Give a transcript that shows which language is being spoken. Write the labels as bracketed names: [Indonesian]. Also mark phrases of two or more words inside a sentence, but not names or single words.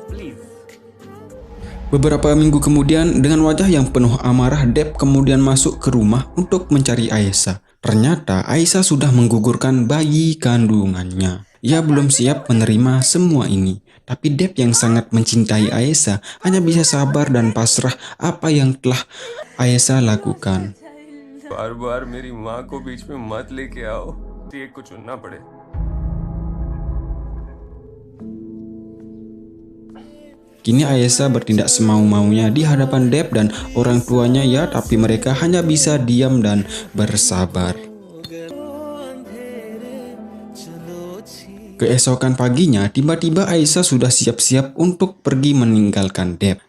[Indonesian] Beberapa minggu kemudian, dengan wajah yang penuh amarah, Dev kemudian masuk ke rumah untuk mencari Ayesha. Ternyata Ayesha sudah menggugurkan bayi kandungannya. Ia belum siap menerima semua ini. Tapi Dev yang sangat mencintai Ayesha hanya bisa sabar dan pasrah apa yang telah Ayesha lakukan. [Hindi] बार-बार मेरी माँ को बीच में मत लेके आओ, एक को चुनना पड़े. [Indonesian] Kini Aisyah bertindak semau-maunya di hadapan Deb dan orang tuanya ya, tapi mereka hanya bisa diam dan bersabar. Keesokan paginya, tiba-tiba Aisyah sudah siap-siap untuk pergi meninggalkan Deb.